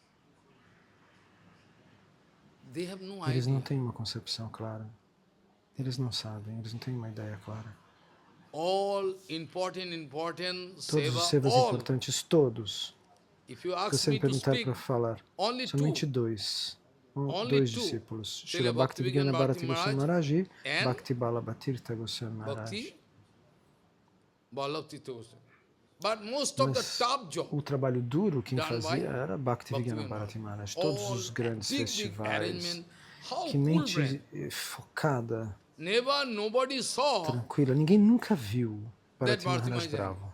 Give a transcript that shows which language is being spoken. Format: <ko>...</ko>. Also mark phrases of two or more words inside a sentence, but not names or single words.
<pt>Eles não têm uma concepção clara. Eles não sabem, eles não têm uma ideia clara. Todos os sevas importantes, todos. Se você me perguntar para falar, somente dois discípulos, Srila Bhaktivedanta Bharati Goswami Maharaj e Bhakti Ballabha Tirtha Goswami Maharaj. Mas o trabalho duro quem fazia era Bhaktivedanta Bharati Maharaj. Todos os grandes festivais, que mente focada, tranquila. Ninguém nunca viu Bharati Maharaj bravo.</pt>